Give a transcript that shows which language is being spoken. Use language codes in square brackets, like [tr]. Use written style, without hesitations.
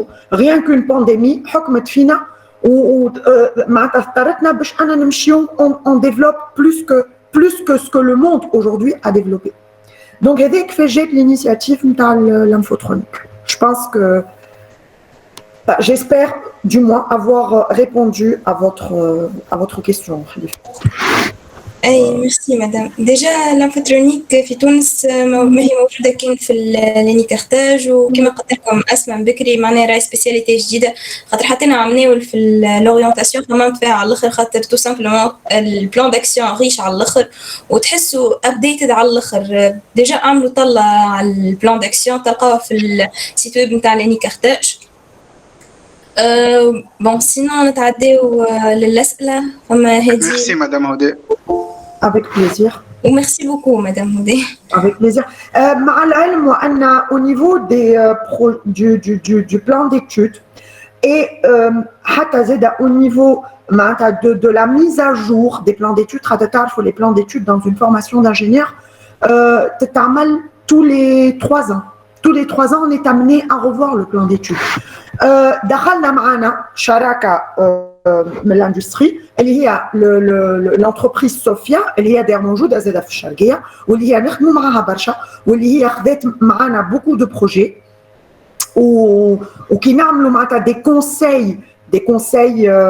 [fr] Rien qu'une pandémie, on développe plus que ce que le monde aujourd'hui a développé. Donc, j'ai l'initiative de l'infotronique. Je pense que j'espère du moins avoir répondu à votre question. [ar] اي ميرسي مدام. ديجا لانفوترونيك في تونس ما هي موجوده كان في لينيكارتاج، وكما قلت لكم اسمع بكري معناها راهي سبيسياليتي جديده، خاطر حتى انا عملناو في لورينتاسيون خممت فيها على الاخر، خاطر تو سامبلومون البلان داكسيون ريش على الاخر وتحسوا ابديتد على الاخر. ديجا عملوا طلع على البلان داكسيون تلقاوه في السيت ويب نتاع لينيكارتاج، [fr] Bon, sinon, [ar] نتعداو للأسئلة. فما هادي. [fr] Merci, Madame Hodé. Avec plaisir. [ar] وميرسي بوكو مدام هدى. [fr] Avec plaisir. [ar] مع العلم وأن [fr] au niveau du plan d'études et [ar] حتى زاد [fr] au niveau de la mise à jour des plans d'études, les plans d'études dans une formation d'ingénieur, [ar] تتعمل [fr] tous les 3 ans. Tous les 3 ans, on est amené à revoir le plan d'études. [ar] دخلنا معنا شراكة من l'industrie اللي هي l'entreprise صوفيا اللي هي داير موجودة زادة في الشرقية واللي هي نخدموا معاها برشا واللي هي خذات معنا [fr] beaucoup de projets [ar] وكي نعملوا معناتها [fr] des conseils